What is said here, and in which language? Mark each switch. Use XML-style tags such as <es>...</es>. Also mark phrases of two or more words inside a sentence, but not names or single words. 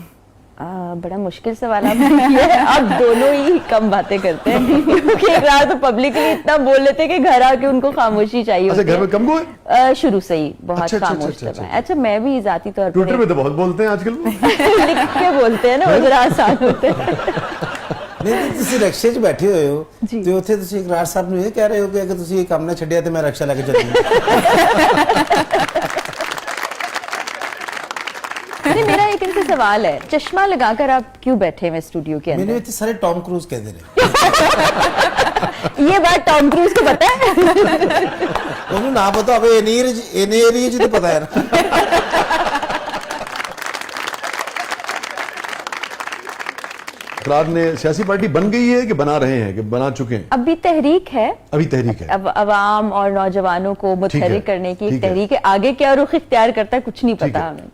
<ur>بڑا مشکل سوال آپ نے کیا ہے. اب دونوں ہی کم باتیں کرتے ہیں کیونکہ ایک رات تو پبلکلی اتنا بول لیتے کہ گھر آ کے ان کو خاموشی چاہیے ہوتی ہے. گھر میں کم گوئے شروع سے ہی بہت خاموش تھا. اچھا میں بھی ذاتی طور پر ٹویٹر پہ تو بہت بولتے ہیں آج کل، لکھ کے بولتے ہیں نا، وہ ذرا آسان ہوتے ہیں.</ur> <pa>ਨਹੀਂ ਤੁਸੀਂ ਰਕਸ਼ੇ 'ਚ ਬੈਠੇ ਹੋਏ ਹੋ ਤੇ ਉੱਥੇ ਤੁਸੀਂ ਇਕਰਾਰ ਸਾਹਿਬ ਨੂੰ ਇਹ ਕਹਿ ਰਹੇ ਹੋ ਕਿ ਅਗਰ ਤੁਸੀਂ ਇਹ ਕੰਮ ਨਾ ਛੱਡਿਆ ਤੇ ਮੈਂ ਰਕਸ਼ਾ ਲੈ ਕੇ ਚੱਲੂੰਗਾ.</pa> <ur>میرا ایک ان سے سوال ہے، چشمہ لگا کر آپ کیوں بیٹھے ہوئے اسٹوڈیو کے اندر؟</ur> <pa>ਮੈਨੂੰ ਇੱਥੇ ਸਾਰੇ ਟੌਮ ਕਰੂਜ਼ ਕਹਿੰਦੇ ਨੇ.</pa> <ur>یہ بات ٹام کروز کو پتا ہے؟</ur> <pa>ਉਹਨੂੰ ਨਾ ਪਤਾ ਹੋਵੇ ਇਹਨੇ ਏਰੀਏ 'ਚ ਤਾਂ ਪਤਾ ਹੈ ਨਾ.</pa> <ur>اقرار نے سیاسی پارٹی بن گئی ہے کہ بنا رہے ہیں، کہ بنا چکے ہیں؟ ابھی تحریک ہے، ابھی تحریک ہے، عوام اور نوجوانوں کو متحرک کرنے کی تحریک ہے. آگے کیا رخ اختیار کرتا ہے کچھ نہیں پتا ہمیں.</ur>